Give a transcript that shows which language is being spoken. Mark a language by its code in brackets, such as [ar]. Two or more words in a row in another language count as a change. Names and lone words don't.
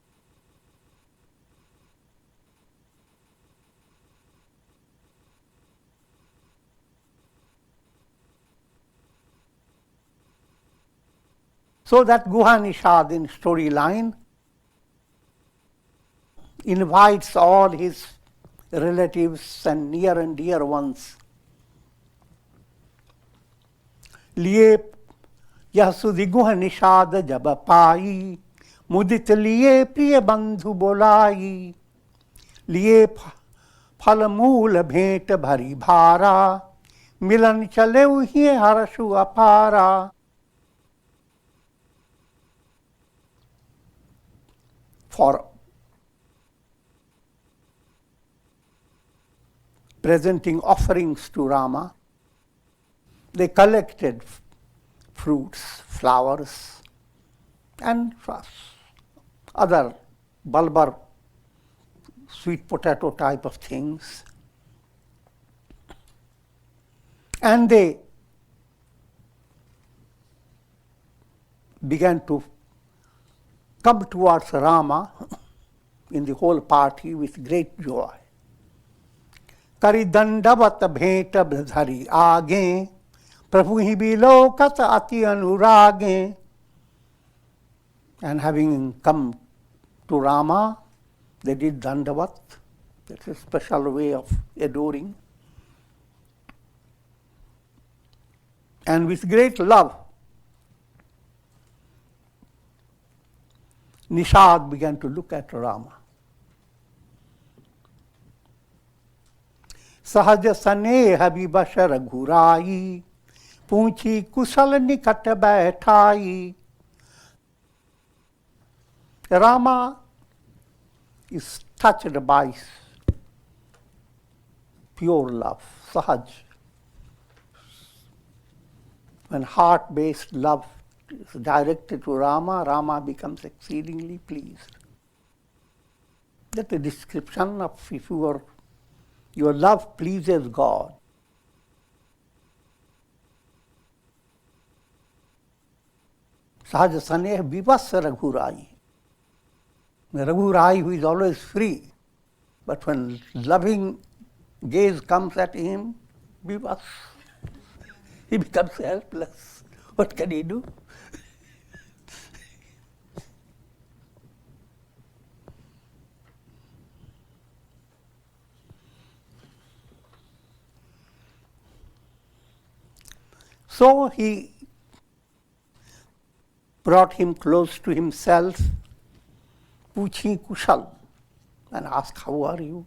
[en] So that Guha Nishad in storyline invites all his relatives and near and dear ones. [awa] लिए यह सुधि गुह निषाद जब पाई, मुदित लिए प्रिय बंधु बोलाई, लिए फल मूल भेंट भरी भारा, मिलन चले ही हर्षु अपारा. [en] For presenting offerings to Rama, they collected fruits, flowers, and other bulbar, sweet potato type of things. And they began to come towards Rama in the whole party with great joy. [awa] करि दंडवत भेंट धरि आगे, प्रभु हि बिलोकत अति अनुरागे. [en] And having come to Rama, they did dandavat. That's a special way of adoring. And with great love, Nishad began to look at Rama. [awa] सहज सनेह बिबस रघुराई, पूछी कुशल निकट बैठाई. [en] Rama is touched by pure love, sahaj. When heart-based love is directed to Rama, Rama becomes exceedingly pleased. That's a description of if your love pleases God. [awa] सहज सनेह बिबस रघुराई. [en] Raghurai, who is always free, but when loving gaze comes at him, vivas, he becomes helpless. What can he do? So he brought him close to himself, [awa] पूछी कुशल, [en] and asked, how are you?